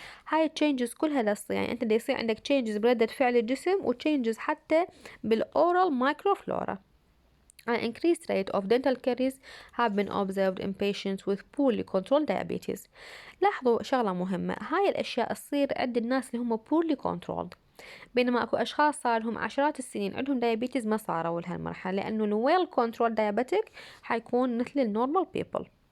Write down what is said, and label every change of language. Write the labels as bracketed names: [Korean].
[Arabic] هاي changes كلها لص، يعني انت يصير عندك changes بردة فعل الجسم و changes حتى بالoral microflora. [English] An increased rate of dental caries have been observed in patients with poorly controlled diabetes. [Arabic] لاحظوا شغلة مهمة، هاي الأشياء تصير عند الناس اللي هم [English] poorly controlled، [Arabic] بينما أكو أشخاص صار لهم عشرات السنين عندهم diabetes ما صاروا لهالمرحلة، لأنه ال [English] well controlled diabetic [Arabic] حيكون مثل ال [English] normal people.